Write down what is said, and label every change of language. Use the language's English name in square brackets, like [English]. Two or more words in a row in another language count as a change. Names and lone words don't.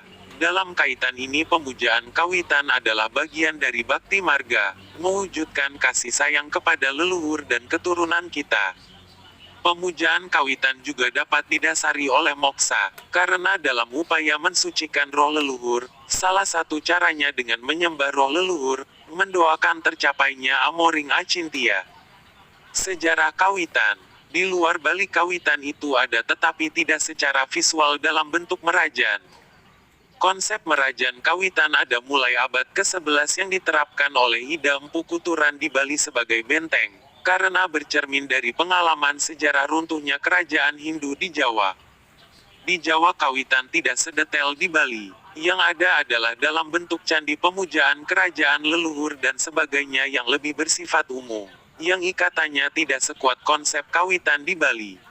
[Indonesian] Dalam kaitan ini pemujaan kawitan adalah bagian dari bakti marga, mewujudkan kasih sayang kepada leluhur dan keturunan kita. Pemujaan kawitan juga dapat didasari oleh moksa, karena dalam upaya mensucikan roh leluhur, salah satu caranya dengan menyembah roh leluhur, mendoakan tercapainya Amoring Acintia. Sejarah kawitan. Di luar Bali kawitan itu ada tetapi tidak secara visual dalam bentuk merajan. Konsep merajan kawitan ada mulai abad ke-11 yang diterapkan oleh Ida Empu Kuturan di Bali sebagai benteng, karena bercermin dari pengalaman sejarah runtuhnya kerajaan Hindu di Jawa. Di Jawa kawitan tidak sedetail di Bali, yang ada adalah dalam bentuk candi pemujaan kerajaan leluhur dan sebagainya yang lebih bersifat umum, yang ikatannya tidak sekuat konsep kawitan di Bali.